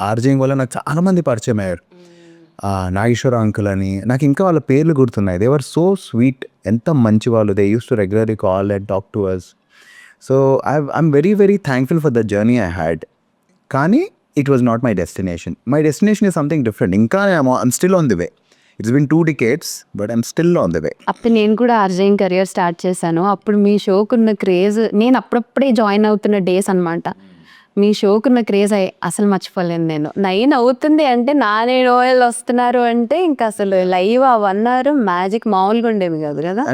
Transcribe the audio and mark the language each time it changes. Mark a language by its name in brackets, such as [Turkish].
[Telugu] RJing వల్ల నాకు చాలా మంది పరిచయం అయ్యారు. నాగేశ్వర అంకుల్ అని, నాకు ఇంకా వాళ్ళ పేర్లు గుర్తున్నాయి. [English] they were so sweet, [Telugu] ఎంత మంచి వాళ్ళు. [English] They use to regularly call and talk to us. So I'm very very thankful for the journey I had. [Telugu] కానీ [English] it was not my destination. My destination is something different. [Telugu] ఇంకా [English] I'm still on the way. It's been 2 decades, but I'm still on the way. [Telugu] అప్పుడు నేను కూడా RJing career start చేశాను. అప్పుడు మీ షోకున్న craze, నేను అప్పుడప్పుడే join అవుతున్న డేస్ అనమాట. మీ షోకున్న క్రేజ్ అసలు మర్చిపోలేను నేను. 9 అవుతుంది అంటే నాని నోయల్ వస్తున్నారు అంటే ఇంకా అసలు లైవ్ ఆ 1 hour మ్యాజిక్ మామూలుగా ఉండేవి కాదు కదా.